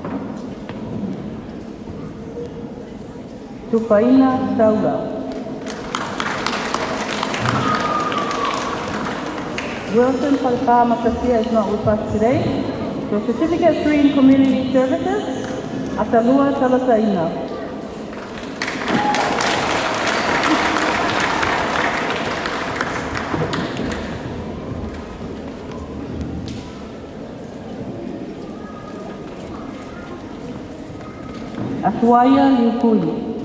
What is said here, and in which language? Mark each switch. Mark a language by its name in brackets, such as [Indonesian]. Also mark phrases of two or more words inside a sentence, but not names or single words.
[English] Tupaina Saula. Wilson Palpa is not with us today. Your Certificate 3 in Community Services, Atalua Talataina. Atuaya Liukui.